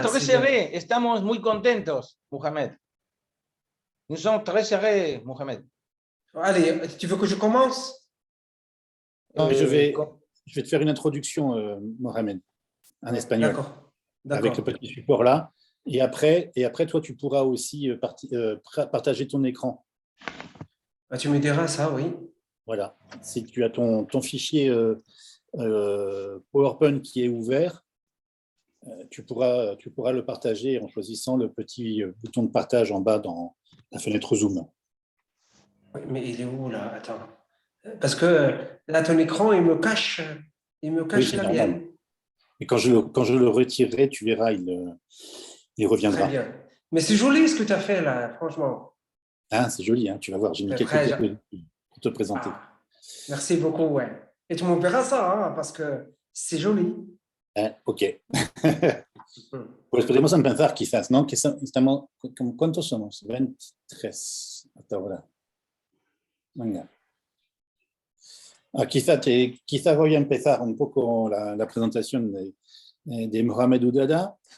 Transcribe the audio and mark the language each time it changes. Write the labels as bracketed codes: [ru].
[fr] très serrés, [es] estamos muy contentos, Mohamed. [fr] Nous sommes très serrés, Mohamed. Allez, tu veux que je commence? Non, je vais te faire une introduction, Mohamed, en espagnol, D'accord. avec le petit support là. Et après, toi, tu pourras aussi partager ton écran. Ah, tu me diras ça, oui. Voilà. Si tu as ton fichier PowerPoint qui est ouvert, tu pourras le partager en choisissant le petit bouton de partage en bas dans la fenêtre Zoom. Oui, mais il est où, là? Attends. Parce que là, ton écran, il me cache Oui, c'est la normal. mienne. Et quand je le retirerai, tu verras, il reviendra. Très bien. Mais c'est joli ce que tu as fait, là, franchement. Ah, c'est joli, hein, tu vas voir, j'ai mis quelques photos pour te présenter. Ah, merci beaucoup, ouais. Et tu m'enverras ça, hein, parce que c'est joli. Ok. [es] Pues podemos empezar quizás, ¿no? ¿Cuántos somos? 23 hasta ahora. Venga. Quizás voy a empezar un poco la presentación de Mohamed Oudada.